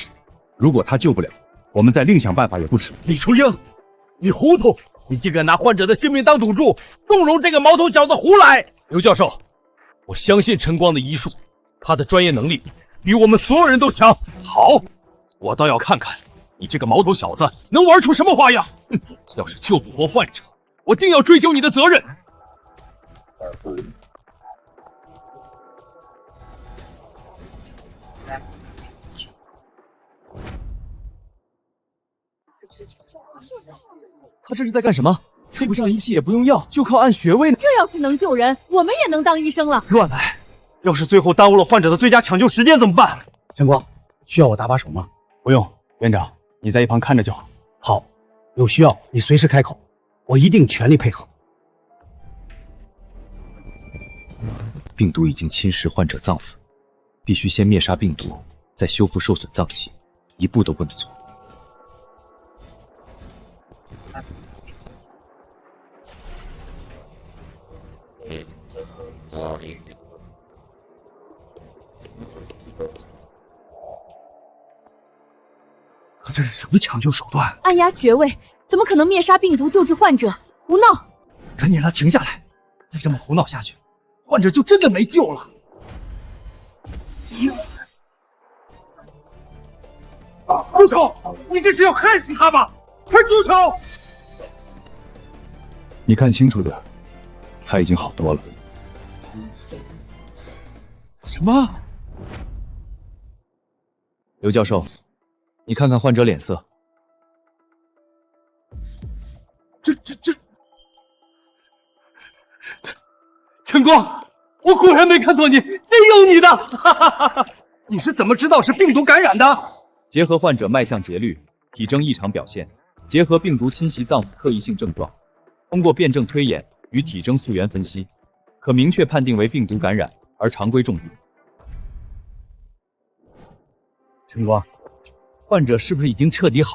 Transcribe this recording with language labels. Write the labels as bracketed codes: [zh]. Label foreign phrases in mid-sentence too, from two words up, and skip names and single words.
[zh] 如果他救不了，我們再另想辦法也不遲。李初英，你糊塗！你竟敢拿患者的性命當賭注，縱容這個毛頭小子胡來！劉教授，我相信晨光的醫術，他的專業能力比我們所有人都強。好，我倒要看看你這個毛頭小子能玩出什麼花樣！哼，要是救不活患者，我定要追究你的責任。他這是在幹什麼？配不上儀器也不用藥，就靠按穴位呢。這要是能救人，我們也能當醫生了。亂來！要是最後耽誤了患者的最佳搶救時間怎麼辦？晨光，需要我搭把手嗎？不用，院長，你在一旁看着就好。好，有需要你隨時開口，我一定全力配合。病毒已經侵蝕患者臟腑，必須先滅殺病毒，再修復受損臟器，一步都不能錯。他這是什麼搶救手段？按壓穴位，怎麼可能滅殺病毒救治患者？胡鬧！趕緊讓他停下來，再這麼胡鬧下去，患者就真的沒救了。住手！你這是要害死他吧？快住手！你看清楚點，他已經好多了。什麼？劉教授，你看看患者臉色。晨光，我果然没看錯你，真有你的！哈哈哈哈！你是怎麼知道是病毒感染的？結合患者脈象節律、體徵異常表現，結合病毒侵襲臟腑特異性症狀，通過辯證推演與體徵溯源分析，可明確判定為病毒感染而常規重病。晨光，患者是不是已經徹底好了？